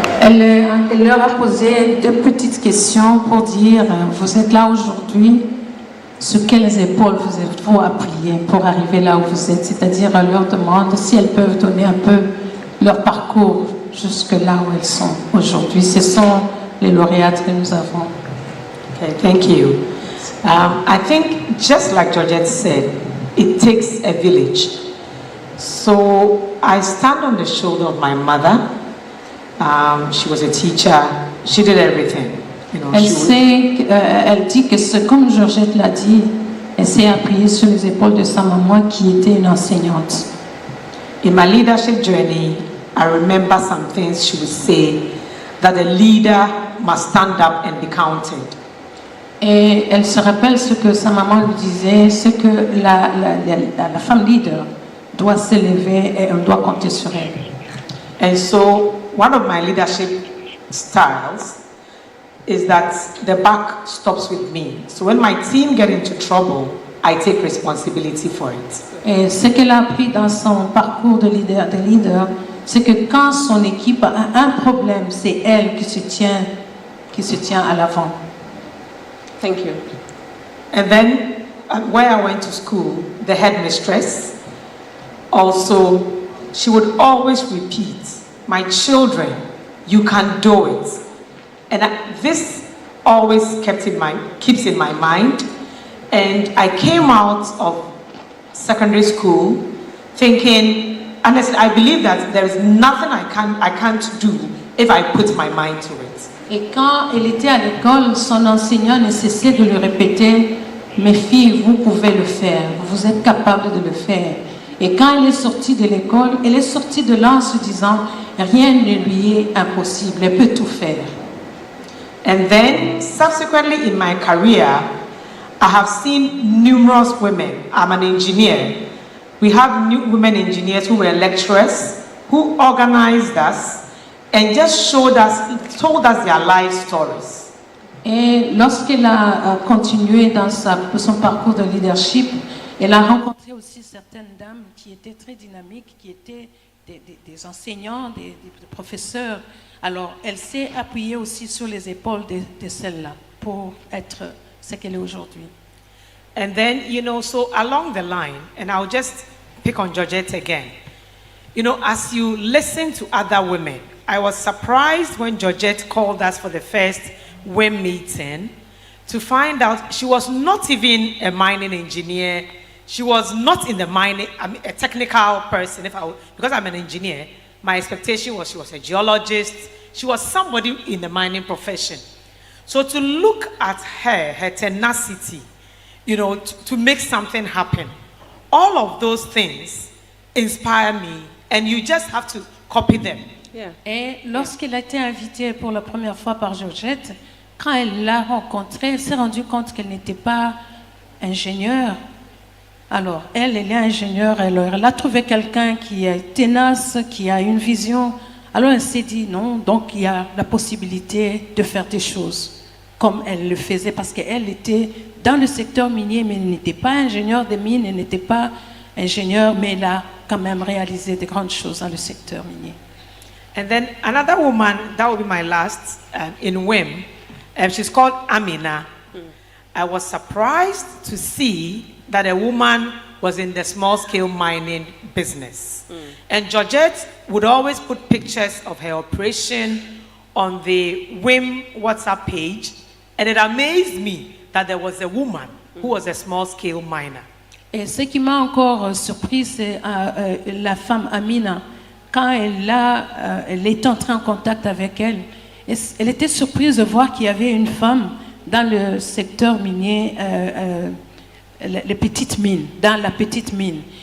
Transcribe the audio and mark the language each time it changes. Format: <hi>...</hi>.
<fr>il leur a posé deux petites questions pour dire, vous êtes là aujourd'hui, sur quelles épaules vous êtes-vous appuyé pour arriver là où vous êtes? C'est-à-dire, elle leur demande si elles peuvent donner un peu leur parcours jusque là où elles sont aujourd'hui. Ce sont les lauréates que nous avons.</fr> <en>Okay, thank you. I think, just like Georgette said, it takes a village. So I stand on the shoulder of my mother. She was a teacher. She did everything. You know,</en> <fr>elle dit que c'est comme Georgette l'a dit, elle s'est appuyée sur les épaules de sa maman qui était une enseignante.</fr> <en>In my leadership journey, I remember some things she would say, that a leader must stand up and be counted.</en> <fr>Et elle se rappelle ce que sa maman lui disait, c'est que la femme leader doit s'élever et on doit compter sur elle.</fr> <en>And so one of my leadership styles is that the buck stops with me. So when my team get into trouble, I take responsibility for it.</en> <fr>Et ce qu'elle a appris dans son parcours de leader, c'est que quand son équipe a un problème, c'est elle qui se tient à l'avant.</fr> <en>Thank you. And then, where I went to school, the headmistress, also, she would always repeat, "My children, you can do it." And this always keeps in my mind. And I came out of secondary school thinking, and I believe that there is nothing I can't do if I put my mind to it.</en> <fr>Et quand elle était à l'école, son enseignant ne cessait de lui répéter, mes filles, vous pouvez le faire, vous êtes capables de le faire. Et quand elle est sortie de l'école, elle est sortie de là en se disant, rien ne lui est impossible, elle peut tout faire.</fr> <en>And then, subsequently in my career, I have seen numerous women. I'm an engineer. We have new women engineers who were lecturers, who organized us, and just told us their life stories.</en> <fr>Et lorsqu'elle a continué dans son parcours de leadership, elle a rencontré aussi certaines dames qui étaient très dynamiques, qui étaient des enseignants, des professeurs. Alors, elle s'est appuyée aussi sur les épaules de celles-là pour être ce qu'elle est aujourd'hui.</fr> <en>And then, so along the line, and I'll just pick on Georgette again. As you listen to other women, I was surprised when Georgette called us for the first WIM meeting to find out she was not even a mining engineer. She was not in the mining, a technical person. Because I'm an engineer, my expectation was she was a geologist. She was somebody in the mining profession. So to look at her tenacity, to make something happen, all of those things inspire me, and you just have to copy them. Yeah.</en> <fr>Et lorsqu'elle a été invitée pour la première fois par Georgette, quand elle l'a rencontrée, elle s'est rendue compte qu'elle n'était pas ingénieure. Alors, elle est ingénieure, elle a trouvé quelqu'un qui est tenace, qui a une vision. Alors, elle s'est dit non, donc il y a la possibilité de faire des choses comme elle le faisait, parce qu'elle était dans le secteur minier, mais elle n'était pas ingénieure des mines, elle n'était pas ingénieure, mais elle a quand même réalisé de grandes choses dans le secteur minier.</fr> <en>And then another woman, that will be my last, in WIM, she's called Amina. I was surprised to see that a woman was in the small-scale mining business. And Georgette would always put pictures of her operation on the WIM WhatsApp page, and it amazed me that there was a woman who was a small-scale miner.</en> <fr>Et ce qui m'a encore surpris, c'est la femme Amina. Quand elle était entrée en contact avec elle, elle était surprise de voir qu'il y avait une femme dans le secteur minier, les petites mines, dans la petite mine.</fr>